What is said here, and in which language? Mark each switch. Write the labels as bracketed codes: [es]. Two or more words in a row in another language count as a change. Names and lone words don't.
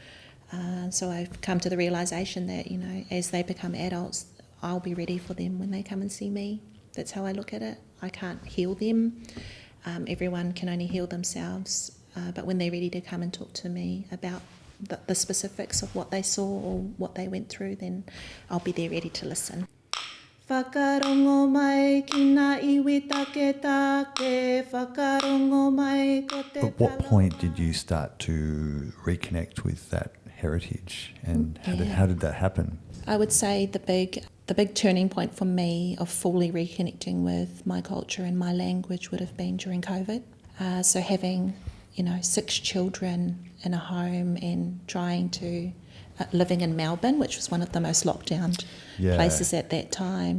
[en] So I've come to the realisation that, as they become adults, I'll be ready for them when they come and see me. That's how I look at it. I can't heal them. Everyone can only heal themselves. But when they're ready to come and talk to me about the specifics of what they saw or what they went through, then I'll be there ready to listen. [mi] Whakarongo mai ki ngā iwi take take, whakarongo mai ko te [en] At what point did you start to reconnect with that heritage, and how did that happen? I would say the big turning point for me of fully reconnecting with my culture and my language would have been during COVID. So having 6 children in a home and trying to living in Melbourne, which was one of the most locked down places at that time.